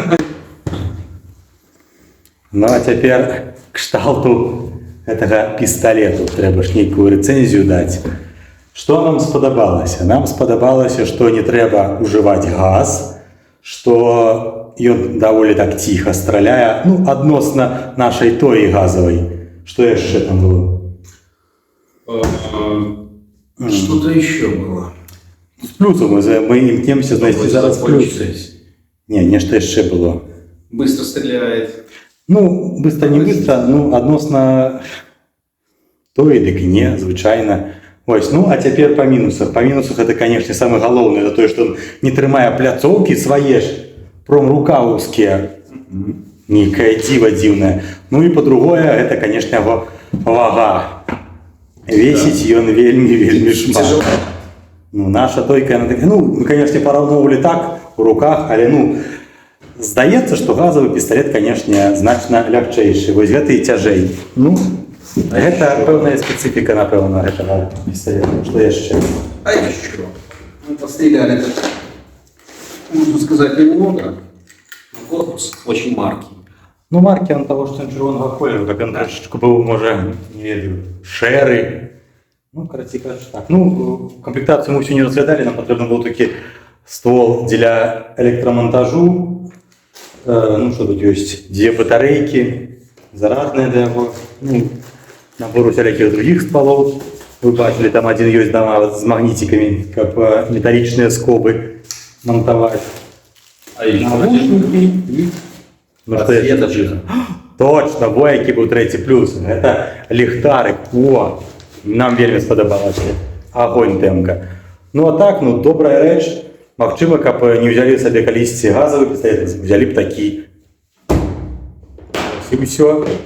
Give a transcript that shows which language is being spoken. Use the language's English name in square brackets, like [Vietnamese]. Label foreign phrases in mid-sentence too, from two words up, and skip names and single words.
[Belarusian] Ну а цяпер кшталту гэтага пісталету. Трэба ж нейкую рэцэнзію даць. Што нам спадабалася? Нам спадабалася, што не трэба ўжываць газ, што ён даволі так ціха страляе, ну, адносна нашай тоі газавай. Што яшчэ там было? [Russian] Что-то еще было. [Belarusian] З плюсом мы імкнемся знайсці зараз плюсы. Не, нешта яшчэ было. [Russian] Быстро стреляет. Ну, быстро не быстро, [Belarusian] ну, адносна тоі, дык і не, звычайна. Ось, ну, а цяпер па мінусах. Па мінусах это, канешне, самае галоўнае, это тое, што не трымае пляцоўкі свае ж промрукаўскія. Нейкае дзіва дзіўнае. Ну і па-другое, гэта, канешне, яго вага. Весіць ён вельмі шмат. Ну, наша тойка, яна такая, ну, мы, канешне, параўноўвалі так у руках, але, ну, здаецца, што газавы пісталет, канешне, значна лягчэйшы. Вось гэта і цяжэй. Ну, гэта пэўная спецыфіка, напэўна, гэтага пісталета. Што яшчэ? [Russian] А еще. Мы постреляли, можно сказать, немного. Но корпус очень маркий. Ну, маркі он того, [Belarusian] што ён чырвонага колеру, так ён трошечку быў, можа, не ведаю, шэры. Ну, карацей кажучы, так. Ну, камплектацыю мы ўсё не разглядалі, нам патрэбны быў такі ствол дзеля электрамонтажу. Ну, што тут ёсць? Дзве батарэйкі, зарадныя для яго. Ну, набор усялякіх другіх стволаў. Вы бачылі, там адзін ёсць нават з магніцікамі, каб металічныя скобы монтаваць. [Russian] А еще [Belarusian] Навушнікі. Ну, што яшчэ? Точно, во які быў трэці плюс. Гэта ліхтарык. О, нам вельмі спадабалася. Агонь тэмка. Ну а так, ну, добрая рэч. Магчыма, каб не ўзялі сабе калісьці газавы пісталет, взялі б такі. І ўсё.